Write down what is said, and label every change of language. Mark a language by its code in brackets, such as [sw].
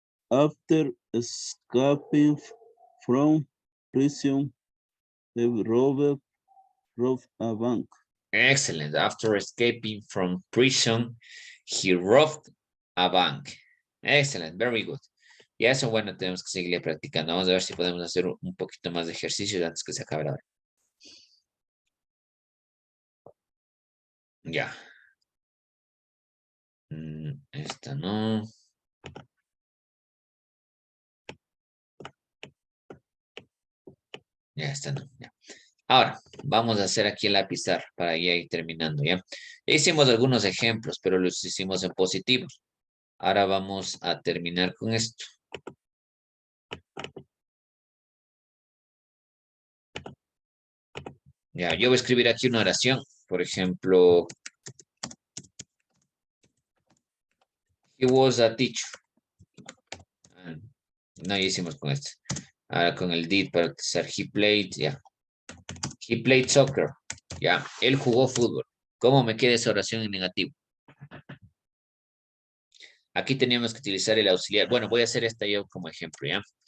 [en] After escaping from prison, the robber robbed a bank. Excellent. After escaping from prison, he robbed a bank. Excellent. Very good. [es] Y eso, bueno, tenemos que seguirle practicando. Vamos a ver si podemos hacer un poquito más de ejercicio antes que se acabe la hora. Ya. Esta no. Ya está, no, ya. Ahora, vamos a hacer aquí en la pizarra para ya ir terminando, ¿ya? Hicimos algunos ejemplos, pero los hicimos en positivos. Ahora vamos a terminar con esto. Ya, yo voy a escribir aquí una oración. Por ejemplo, [en] he was a teacher. [es] Ah, no, ya hicimos con este. Ahora con el did para utilizar [en] he played, [es] ya. [en] He played soccer. [es] Ya, él jugó fútbol. ¿Cómo me queda esa oración en negativo? Aquí teníamos que utilizar el auxiliar. Bueno, voy a hacer esta yo como ejemplo, ¿ya?